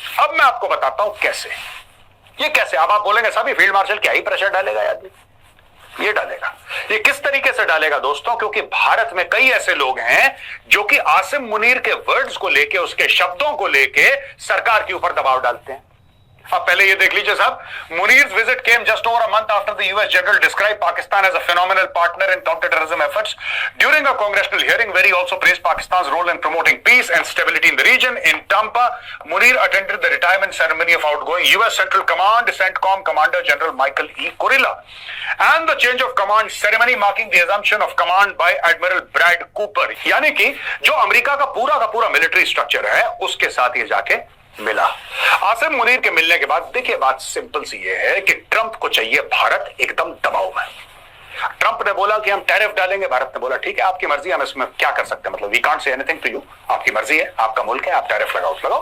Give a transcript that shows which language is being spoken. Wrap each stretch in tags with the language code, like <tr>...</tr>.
<hi>अब मैं आपको बताता हूं कैसे। ये कैसे? अब आप बोलेंगे साहब फील्ड मार्शल क्या ही प्रेशर डालेगा यार? ये डालेगा। ये किस तरीके से डालेगा दोस्तों? क्योंकि भारत में कई ऐसे लोग हैं जो कि आसिम मुनीर के वर्ड्स को लेके, उसके शब्दों को लेके सरकार के ऊपर दबाव डालते हैं। अब पहले ये देख लीजिए साहब,</hi> <en>Munir's visit came just over a month after the US general described Pakistan as a phenomenal partner in counter-terrorism efforts. During a congressional hearing where he also praised Pakistan's role in promoting peace and stability in the region, in Tampa, Munir attended the retirement ceremony of outgoing US Central Command CENTCOM Commander General Michael E. Kurilla and the change of command ceremony marking the assumption of command by Admiral Brad Cooper.</en> <hi>यानी कि जो America का पूरा military structure है उसके साथ ये जाके मिला। आसिम मुनीर के मिलने के बाद देखिए बात सिंपल सी ये है कि ट्रंप को चाहिए भारत एकदम दबाव में। ट्रंप ने बोला कि हम टैरिफ डालेंगे, भारत ने बोला ठीक है आपकी मर्जी, हम इसमें क्या कर सकते हैं, मतलब</hi> <en>we can't say anything to you,</en> <hi>आपकी मर्जी है, आपका मुल्क है, आप टैरिफ लगाओ।</hi>